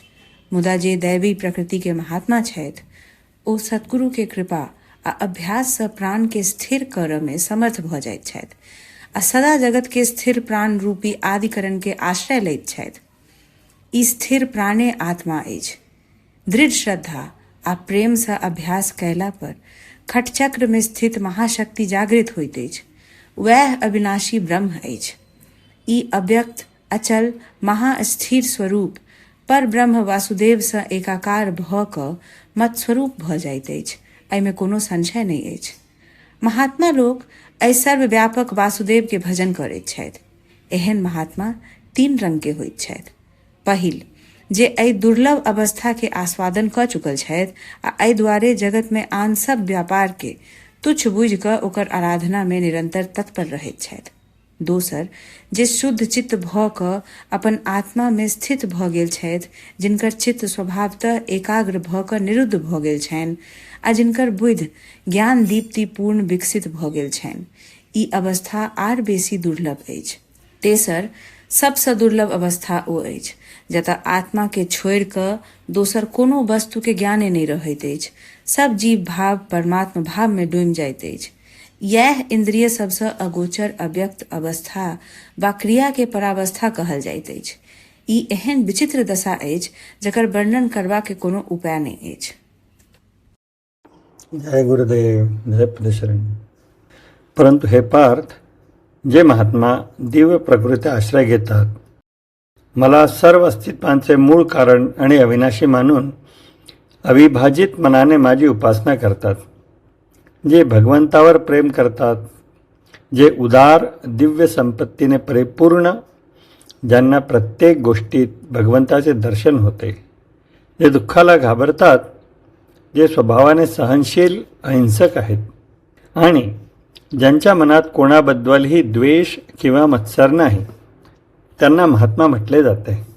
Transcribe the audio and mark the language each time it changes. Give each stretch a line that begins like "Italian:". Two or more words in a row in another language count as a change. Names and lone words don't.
Maithili: मुदा जे दैवी प्रकृति के महात्मा छथि, ओ सतगुरु के कृपा आ अभ्यास सँ प्राण के स्थिर करऽ में समर्थ भऽ जाइत छथि आ सदा जगत के स्थिर प्राण रूपी आदिकरण के आश्रय लैत छथि। ई स्थिर प्राणे आत्मा अछि। दृढ़ श्रद्धा आ प्रेम सँ अभ्यास कयला पर खटचक्र में स्थित महाशक्ति जागृत होइत अछि। वह अविनाशी ब्रह्म अछि। ई अव्यक्त अचल महास्थिर स्वरूप पर ब्रह्म वासुदेव सँ एकाकार भ क मत स्वरूप भ जाइत अछि। एहिमे कोनो संशय नहीं अछि। महात्मा लोग एहि सर्वव्यापक वासुदेव के भजन करैत छथि। एहन महात्मा 3 रंग के होइत छथि। पहिल, जे एहि दुर्लभ अवस्था के आस्वादन क चुकल छथि आ एहि द्वारे जगत में आन सब व्यापार के तुच्छ बुझ क ओकर आराधना में निरंतर तत्पर रहैत छथि। दोसर, जे शुद्ध चित्त भ क अपन आत्मा में स्थित भ गेल छथि, जिनकर चित्त स्वभावतः एकाग्र भ क निरुद्ध भ गेल छनि आ जिनकर बुद्धि ज्ञान दीप्ति पूर्ण विकसित भ गेल छनि। ई अवस्था आर बेसी दुर्लभ अछि। तेसर, सबसँ दुर्लभ अवस्था ओ अछि जतऽ आत्मा के छोड़ि क दोसर कोनो वस्तु के ज्ञाने नहीं रहैत अछि। सब जीव भाव परमात्मा भाव में डूमि जाइत अछि। यह इंद्रिय सबसँ अगोचर अव्यक्त अवस्था वा क्रिया के परावस्था कहल जाइत अछि। ई एहन विचित्र दशा अछि जकर वर्णन करबा के कोनो उपाय नहीं अछि। जय गुरुदेव, जय पदशरण।
Marathi: परंतु हे पार्थ, जे महात्मा दिव्य प्रकृती आश्रय घेतात, मला सर्व अस्तित्वांचे मूळ कारण आणि अविनाशी मानून अविभाजित मनाने माझी उपासना करतात, जे भगवंतावर प्रेम करतात, जे उदार दिव्य संपत्तीने परिपूर्ण, ज्यांना प्रत्येक गोष्टीत भगवंताचे दर्शन होते, जे दुःखाला घाबरतात, जे स्वभावाने सहनशील अहिंसक आहेत आणि ज्यांच्या मनात कोणाबद्दलही द्वेष किंवा मत्सर नाही, त्यांना महात्मा म्हटले जाते।